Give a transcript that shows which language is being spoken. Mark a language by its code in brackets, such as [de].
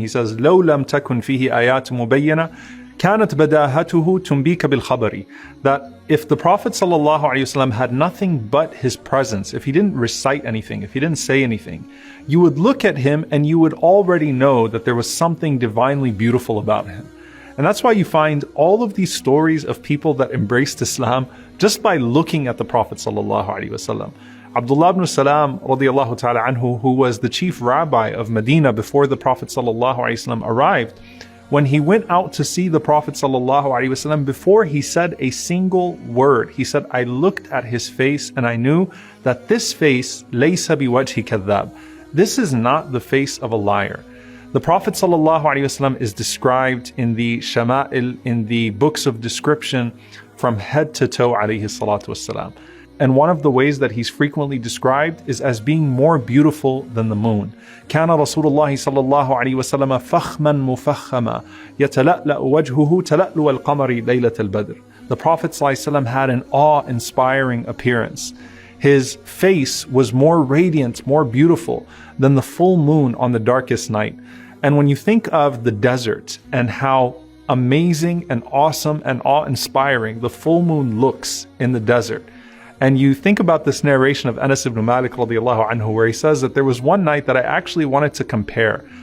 [en] He says, [ar] لو لم تكن فيه آيات مبينة كانت بداهته تنبيك بالخبر. [en] That if the Prophet ﷺ had nothing but his presence, if he didn't recite anything, if he didn't say anything, you would look at him and you would already know that there was something divinely beautiful about him. And that's why you find all of these stories of people that embraced Islam just by looking at the Prophet ﷺ. Abdullah ibn Salam radiallahu ta'ala anhu, who was the chief rabbi of Medina before the Prophet ﷺ arrived, when he went out to see the Prophet ﷺ, before he said a single word, he said, I looked at his face and I knew that this face, [ar] laysa biwajhi kadhab, [en] this is not the face of a liar. The Prophet ﷺ is described in the Shama'il, in the books of description, from head to toe alayhi salatu wassalam. And one of the ways that he's frequently described is as being more beautiful than the moon. [ar] كان رسول الله صلى الله عليه وسلم فخما مفخما يتلألأ وجهه تلألؤ القمر ليلة البدر. [en] The Prophet ﷺ had an awe-inspiring appearance. His face was more radiant, more beautiful than the full moon on the darkest night. And when you think of the desert and how amazing and awesome and awe-inspiring the full moon looks in the desert, and you think about this narration of Anas ibn Malik radiallahu anhu, where he says that there was one night that I actually wanted to compare.